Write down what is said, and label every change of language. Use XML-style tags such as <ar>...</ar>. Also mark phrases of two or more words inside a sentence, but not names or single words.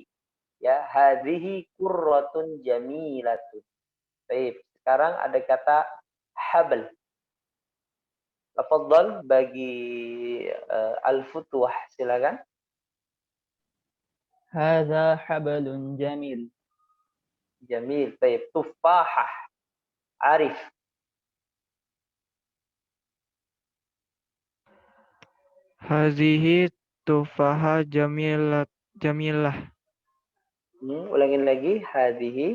<ar>Ya, هذه قرة جميلة.</ar> <id>Baik, sekarang ada kata habl. Tafadhal bagi Al-Futuh, silakan.</id> <ar>هذا حبل جميل. Jamil.</ar> <id>Baik, tufahah. Arif.</id> <ar>هذه تفاحة جميلة.</ar> <id>Ulangin lagi. Hadhihi.</id>